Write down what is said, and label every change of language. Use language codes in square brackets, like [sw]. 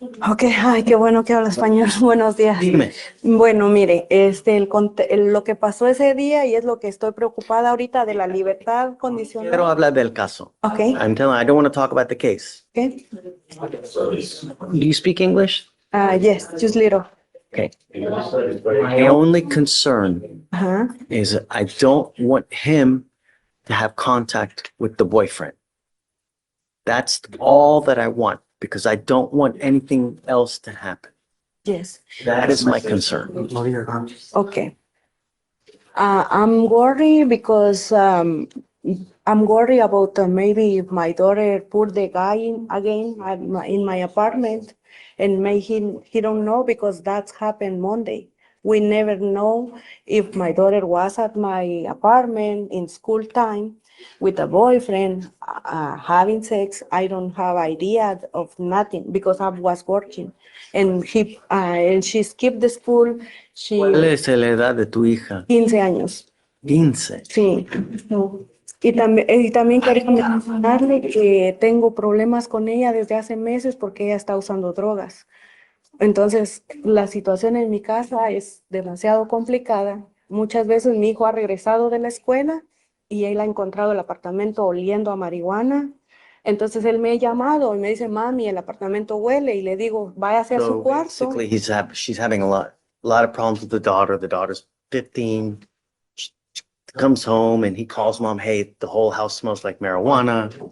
[es] Ok, ay, qué bueno que habla español. Buenos días. Dime. Bueno, mire, lo que pasó ese día y es lo que estoy preocupada ahorita de la libertad Quiero condicional. hablar del caso. Ok, [en] I don't want to talk about the case. ok. Do you speak English? Yes, just little. Okay. My only concern Ajá. is I don't want him to have contact with the boyfriend. That's all that I want because I don't want anything else to happen. Yes. That is my concern. Okay. I'm worried because I'm worried about maybe if my daughter put the guy in my apartment and maybe he don't know because that's happened Monday. We never know if my daughter was at my apartment in school time with a boyfriend having sex. I don't have idea of nothing because I was working and she skipped the school. [es] ¿Cuál es la edad de tu hija? 15 años. 15. Sí. Y también quería mencionarle que tengo problemas con ella desde hace meses porque ella está usando drogas. Entonces, la situación en mi casa es demasiado complicada. Muchas veces mi hijo ha regresado de la escuela y él ha encontrado el apartamento oliendo a marihuana. Entonces, él me ha llamado y me dice, mami, el apartamento huele. Y le digo, váyase a su [en] So [es] cuarto. [en] basically, she's having a lot of problems with the daughter. The daughter's 15. She comes home and he calls mom, hey, the whole house smells like marijuana.